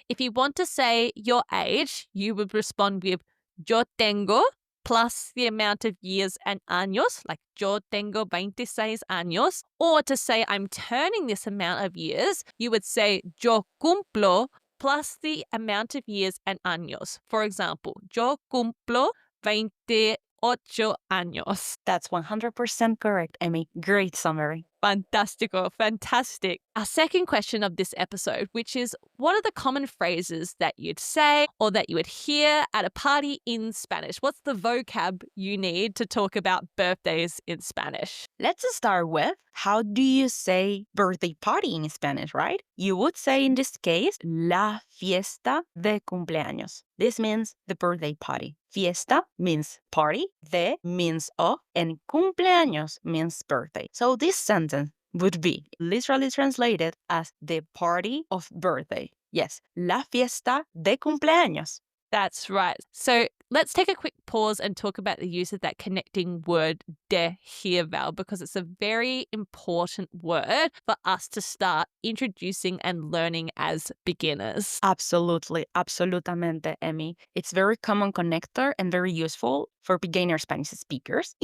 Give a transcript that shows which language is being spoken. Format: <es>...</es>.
<en>If you want to say your age, you would respond with</en> <es>yo tengo</es> <en>plus the amount of years and años, like</en> <es>yo tengo 26 años.</es> <en>Or to say I'm turning this amount of years, you would say</en> <es>yo cumplo</es> <en>plus the amount of years and años. For example,</en> <es>yo cumplo 28 años.</es> <en>That's 100% correct, Emmy. Great summary. Fantastico, fantastic. Our second question of this episode, which is what are the common phrases that you'd say or that you would hear at a party in Spanish? What's the vocab you need to talk about birthdays in Spanish? Let's start with how do you say birthday party in Spanish, right? You would say in this case,</en> <es>la fiesta de cumpleaños.</es> <en>This means the birthday party. Fiesta means party, de means of, and cumpleaños means birthday. So this sentence would be literally translated as the party of birthday.</en> <es>Yes, la fiesta de cumpleaños.</es> <en>That's right. So let's take a quick pause and talk about the use of that connecting word de here, Val, because it's a very important word for us to start introducing and learning as beginners. Absolutely, absolutamente, Emmy. It's very common connector and very useful for beginner Spanish speakers.</en>